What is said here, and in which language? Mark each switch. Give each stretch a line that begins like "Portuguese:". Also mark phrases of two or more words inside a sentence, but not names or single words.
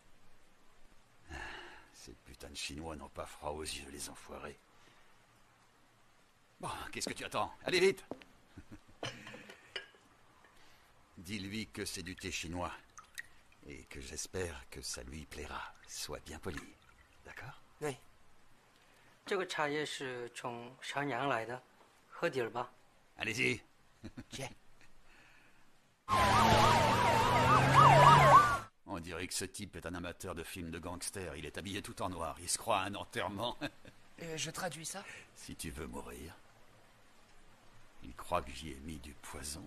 French: Ces putains de Chinois n'ont pas froid aux yeux, les enfoirés. Bon, qu'est-ce que tu attends? Allez vite! Dis-lui que c'est du thé chinois. Et que j'espère que ça lui plaira. Sois bien poli. D'accord? Oui.
Chinese: 这个茶叶是从襄阳来的，喝点儿吧。
French: Allez-y. On dirait que ce type est un amateur de films de gangsters. Il est habillé tout en noir. Il se croit à un enterrement. Je traduis ça? Si tu veux mourir. Il croit que j'y ai mis du poison.